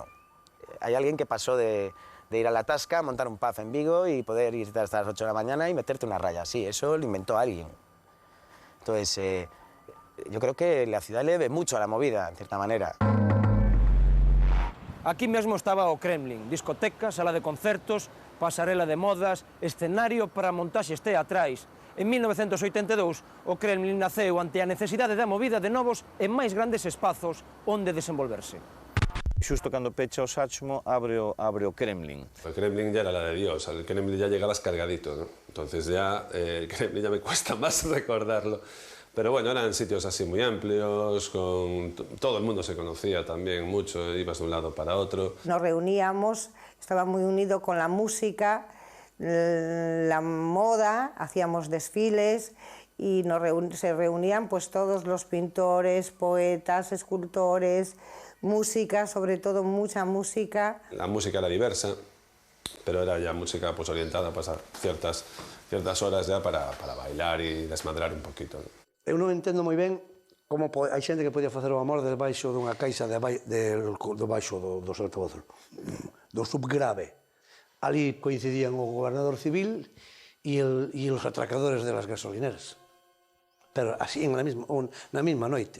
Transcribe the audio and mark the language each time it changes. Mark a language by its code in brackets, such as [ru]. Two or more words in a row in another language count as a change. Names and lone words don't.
[es] Hay alguien que pasó de ir a la Tasca, montar un pub en Vigo y poder irte hasta las 8 de la mañana y meterte una raya. Sí, eso lo inventó alguien. Entonces, yo creo que la ciudad le debe mucho a la movida, en cierta manera. [gl] Aquí mesmo estaba o Kremlin, discoteca, sala de concertos, pasarela de modas, escenario para montaxes teatrais. En 1982, o Kremlin naceu ante a necesidade da movida de novos e máis grandes espazos onde desenvolverse. Xusto cando pecha o Sachmo, abre o Kremlin. [es] El Kremlin ya era la de Dios, al Kremlin ya llegabas cargadito, ¿no? Entonces ya el Kremlin ya me cuesta más recordarlo. Pero bueno, eran sitios así muy amplios, todo el mundo se conocía también mucho, ibas de un lado para otro. Nos reuníamos, estaba muy unido con la música, la moda, hacíamos desfiles y se reunían pues todos los pintores, poetas, escultores, música, sobre todo mucha música. La música era diversa, pero era ya música pues orientada a pasar ciertas horas ya para bailar y desmadrar un poquito, ¿no? [gl] Eu non entendo moi ben como hai xente que podía facer o amor debaixo dunha caixa debaixo do altavoz, do subgrave. Ali coincidían o gobernador civil e os atracadores [es] de las gasolineras. [gl] Pero así, na mesma noite.